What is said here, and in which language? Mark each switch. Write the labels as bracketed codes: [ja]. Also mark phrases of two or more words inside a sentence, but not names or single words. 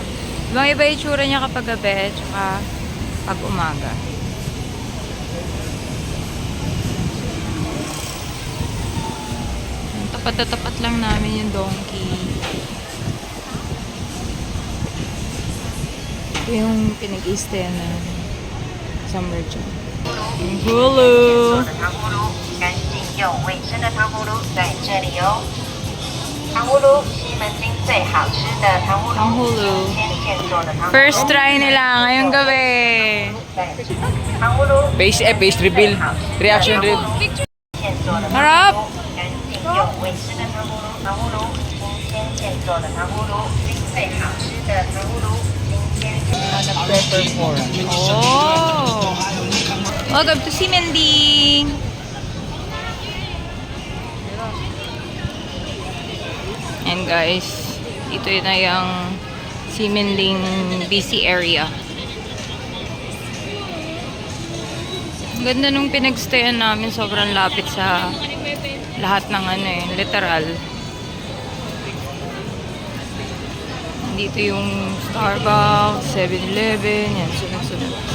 [tl] Ibang iba yung tsura niya kapag gabi, tsaka pag umaga. Patatapat lang namin yung donkey. Ito yung pinag-i-stay na summer dyan. Yung Hulu! [zh] 糖葫芦，干净又卫生的糖葫芦在这里哦。糖葫芦，西门町最好吃的糖葫芦， [tl] Ang Hulu. [zh] 天现做的糖葫芦。 [en] First try [tl] nila ngayong gabi. [zh] 糖葫芦， [en] Face reveal. Reaction reel. [zh] 现做的糖葫芦 [tl] Harap! [zh] 干净又卫生的糖葫芦，糖葫芦，新鲜现做的糖葫芦，最好吃的糖葫芦，新鲜。 [en] Oh! Welcome to Simending! And guys, [tl] ito na yung Simending BC area. Ang ganda nung pinagstayan namin, sobrang lapit sa lahat ng literal. Dito yung Starbucks, 7-Eleven, yan, sunod-sunod.